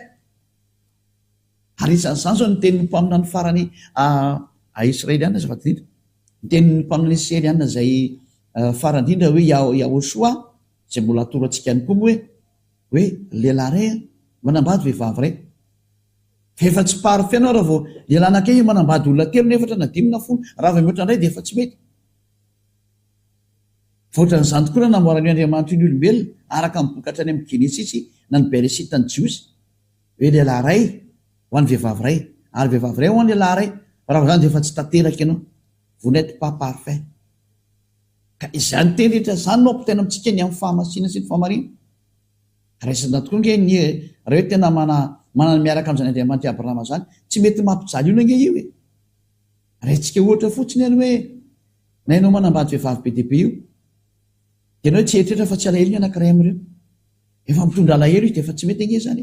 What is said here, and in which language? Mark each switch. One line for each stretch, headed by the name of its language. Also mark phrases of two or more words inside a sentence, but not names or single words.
Malagasy: Ary isan'izany zao ny tenin'ny mpaminany farany Israelianina zay fatidrindra, ny tenin'ny mpaminany Israelianina zay farandrindra hoe Yahoshua zay mbola atoro antsika ihany koa hoe lehilahy ray manambady vehivavy ray, efa tsy parfait anao raha vao lehilahy anankiray manambady olona telo na efatra na dimy na folo, raha vao mihoatra indray dia efa tsy mety. Voatran'izany tokoa na namboarany Andriamanitra ny olombelona araka mibokatra any amin'ny Genesisy na ny Beresita ny Jiosy hoe lehilahy ray ho an'ny vehivavy ray, ary vehivavy ray ho an'ny lehilahy ray, raha vao zany dia efa tsy tanteraka ianao,
French: vous n'êtes pas parfait.
Malagasy: Ka izany teny rehetra zany no ampitaina amintsika ny amin'ny fahamasina sy ny fahamarina. Raisina tokoa nge raha hoe tena manana miaraka amin'izany Andriamanitra Abrahama zany, tsy mety mampijaly io nge io e. Raintsika ohatra fotsiny any hoe na ianao manambady vehivavy be dia be io, dia ianao tsy eritreritra fa tsy alahelo ny anankiray amin'ireo, efa mitondra alahelo izy dia efa tsy mety ange zany.